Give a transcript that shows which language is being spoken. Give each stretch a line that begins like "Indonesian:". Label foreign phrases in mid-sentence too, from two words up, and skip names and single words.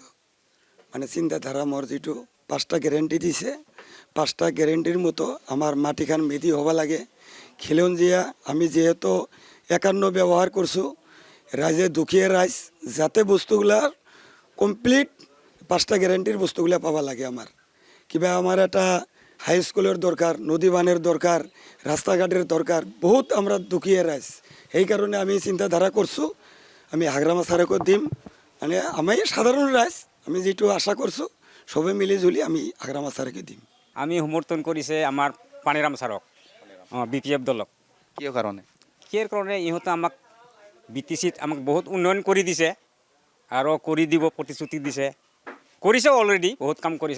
Assamese: মানে চিন্তাধাৰা মোৰ যিটো 5টা গেৰেণ্টি দিছে, 5টা গেৰেণ্টিৰ মতো আমাৰ মাটিখান মেদি হ'ব লাগে। খিলঞ্জীয়া আমি যিহেতু 51 ব্যৱহাৰ কৰিছোঁ, ৰাইজে দুখীয়া ৰাইজ যাতে বস্তুগিলা কমপ্লিট 5টা গেৰেণ্টিৰ বস্তুগিলা পাব লাগে।
Bangla: কিবা আমাৰ এটা
English: high school
Bangla: দরকার, নদী বানের দরকার, রাস্তাঘাটের দরকার, বহুত আমরা দুখীয়া রাইজ। সেই কারণে আমি চিন্তাধারা করছো আমি হাগ্রামা ছারকে দিম। মানে আমি সাধারণ রাইজ, আমি যেটো আশা করছো সবে মিলি জুলি আমি হাগ্রামা ছারকে দিম।
Assamese: আমি সমৰ্থন কৰিছে আমাৰ পানীৰাম ছাৰক, BPF দলক। কিয় কাৰণে? সেই কাৰণে ইহঁতে আমাক BTCত আমাক বহুত উন্নয়ন কৰি দিছে আৰু কৰি দিব প্ৰতিশ্ৰুতি দিছে, কৰিছে অলৰেডি, বহুত কাম কৰিছে।